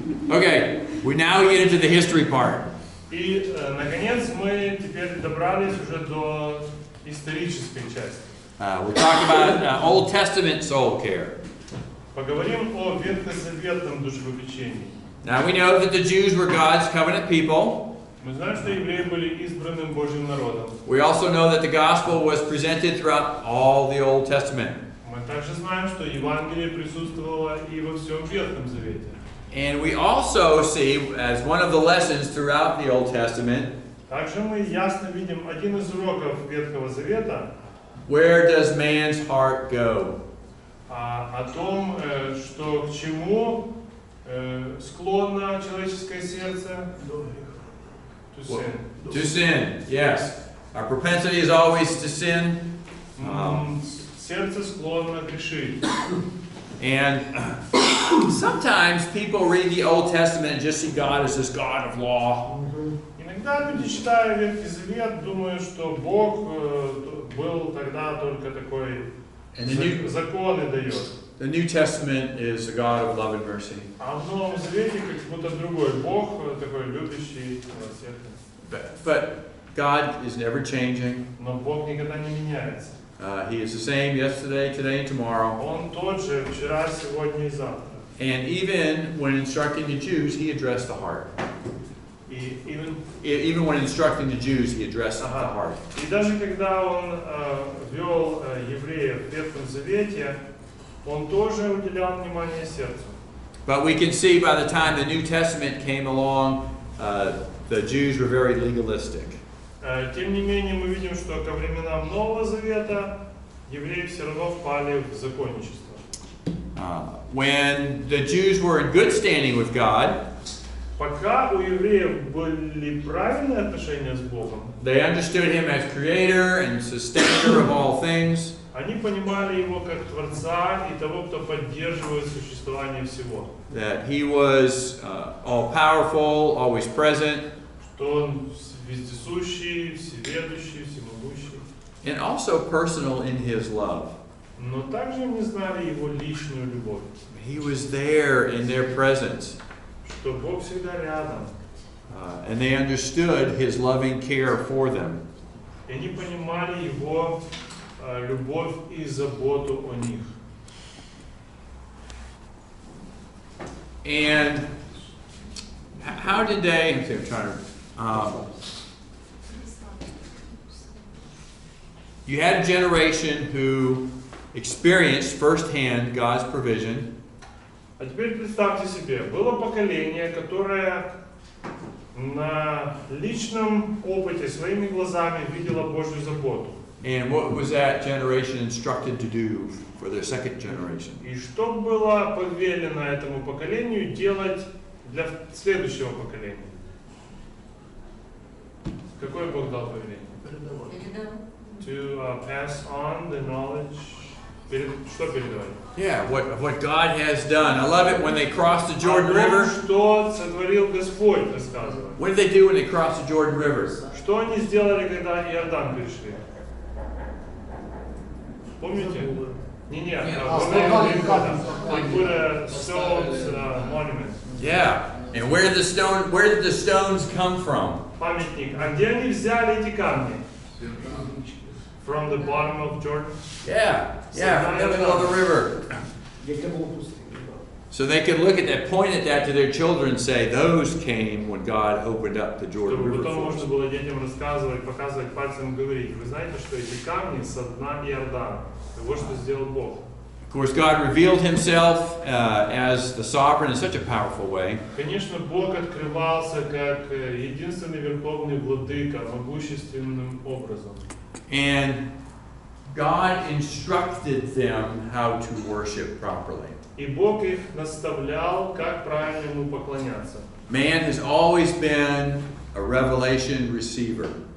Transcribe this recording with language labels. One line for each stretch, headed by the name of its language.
English: Okay, we now get into the history part.
Russian: И, наконец, мы теперь добрались уже до исторической части.
English: We'll talk about Old Testament soul care.
Russian: Поговорим о ветхозаветном душепопечении.
English: Now we know that the Jews were God's covenant people.
Russian: Мы знаем, что евреи были избранным Божьим народом.
English: We also know that the gospel was presented throughout all the Old Testament.
Russian: Мы также знаем, что Евангелие присутствовало и во всем Ветхом Завете.
English: And we also see, as one of the lessons throughout the Old Testament,
Russian: Также мы ясно видим один из уроков Ветхого Завета,
English: where does man's heart go?
Russian: о том, что к чему склонно человеческое сердце.
English: To sin, yes. Our propensity is always to sin.
Russian: Сердце склонно грешить.
English: And sometimes people read the Old Testament and just see God as this God of law.
Russian: Иногда люди, читая Ветхий Завет, думают, что Бог был тогда только такой законы дает.
English: The New Testament is a God of love and mercy.
Russian: А в Новом Завете как будто другой Бог, такой любящий, милосердный.
English: But God is never changing.
Russian: Но Бог никогда не меняется.
English: He is the same yesterday, today, and tomorrow.
Russian: Он тот же вчера, сегодня и завтра.
English: And even when instructing the Jews, he addressed the heart. Even when instructing the Jews, he addressed the heart.
Russian: И даже когда он вел евреев в Ветхом Завете, он тоже уделял внимание сердцу.
English: But we can see by the time the New Testament came along, the Jews were very legalistic.
Russian: Тем не менее, мы видим, что ко временам Нового Завета евреи все равно впали в законничество.
English: When the Jews were in good standing with God,
Russian: пока у евреев были правильные отношения с Богом,
English: they understood Him as Creator and Sustainer of all things.
Russian: Они понимали Его как Творца и того, кто поддерживает существование всего.
English: That He was all-powerful, always present.
Russian: Что Он вездесущий, всеведущий, всемогущий.
English: And also personal in His love.
Russian: Но также они знали Его личную любовь.
English: He was there in their presence.
Russian: Что Бог всегда рядом.
English: And they understood His loving care for them. И они понимали Его любовь и заботу о них. And how did they? I'm trying to. You had a generation who experienced firsthand God's provision.
Russian: А теперь представьте себе, было поколение, которое на личном опыте, своими глазами видело Божью заботу.
English: And what was that generation instructed to do for their second generation?
Russian: И что было повелено этому поколению делать для следующего поколения? Какое Бог дал повеление?
English: To pass on the knowledge.
Russian: Что передавать?
English: Yeah, what God has done. I love it when they crossed the Jordan River.
Russian: Что сотворил Господь, рассказывает.
English: What did they do when they crossed the Jordan River?
Russian: Что они сделали, когда Иордан перешли? Помните? Не,
English: they put a stone monument. Yeah, and where did the stones come from?
Russian: Памятник. А где они взяли эти камни?
English: from the bottom of Jordan. Yeah, from the middle of the river.
Ukrainian: Яке було пустиня.
English: So they could look at that, point at that to their children and say, those came when God opened up the Jordan
Russian: Чтобы
English: River
Russian: потом
English: for
Russian: можно
English: us.
Russian: было детям рассказывать, показывать пальцем, говорить. Вы знаете, что эти камни со дна Иордана. И вот что сделал Бог.
English: Of course, God revealed himself as the sovereign in such a powerful way.
Russian: Конечно, Бог открывался как единственный верховный владыка, могущественным образом.
English: And God instructed them how to worship properly.
Russian: И Бог их наставлял, как правильно ему поклоняться.
English: Man has always been a revelation receiver.